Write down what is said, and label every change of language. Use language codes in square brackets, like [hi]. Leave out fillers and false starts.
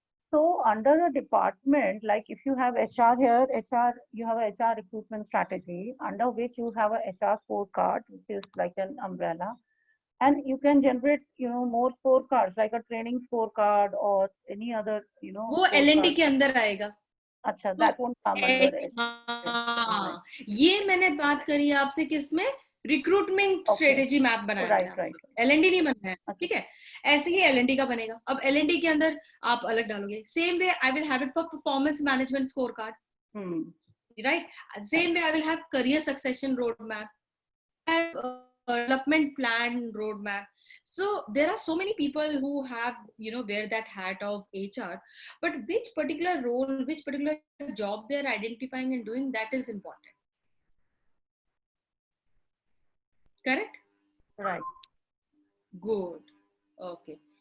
[en] So under a department, like if you have HR here, HR, you have a HR recruitment strategy under which you have a HR scorecard, which is like an umbrella. And you can generate, more scorecards like a training scorecard or any other, [hi] वो [en] scorecard. [hi] L&D के अंदर आएगा. अच्छा, तो [en] that won't come under it. [hi] हाँ, ये मैंने बात करी आपसे किसमें, रिक्रूटमेंट स्ट्रेटेजी मैप बनाया [en] Right. [hi] L&D नहीं बनाया, ठीक है. ऐसे ही L&D का बनेगा. अब L&D के अंदर आप अलग डालोगे. [en] Same way I will have it for performance management score card, right. Same way I will have career succession road map, development plan roadmap. So there are so many people who have, wear that hat of HR, but which particular role, which particular job they are identifying and doing, that is important. Correct? Right. Good. Okay.